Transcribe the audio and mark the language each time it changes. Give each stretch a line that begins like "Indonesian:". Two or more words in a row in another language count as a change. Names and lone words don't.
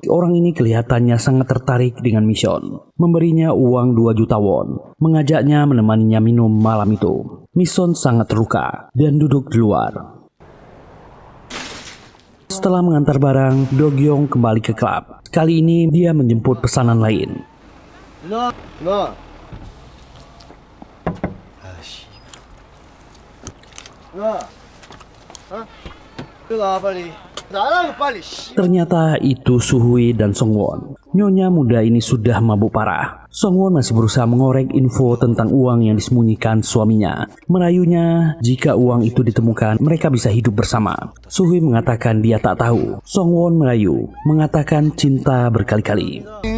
Indonesian: Orang ini kelihatannya sangat tertarik dengan Mission. Memberinya uang 2 juta won. Mengajaknya menemaninya minum malam itu. Mission sangat terluka dan duduk di luar. Setelah mengantar barang, Do-gyong kembali ke klub. Kali ini dia menjemput pesanan lain.
Korean: 누나. 아씨. 누나. 일어나 빨리. 나랑 빨리.
Indonesian: Ternyata itu Suhui dan Songwon. Nyonya muda ini sudah mabuk parah. Songwon masih berusaha mengorek info tentang uang yang disembunyikan suaminya. Merayunya, jika uang itu ditemukan, mereka bisa hidup bersama. Suhui mengatakan dia tak tahu. Songwon merayu, mengatakan cinta berkali-kali.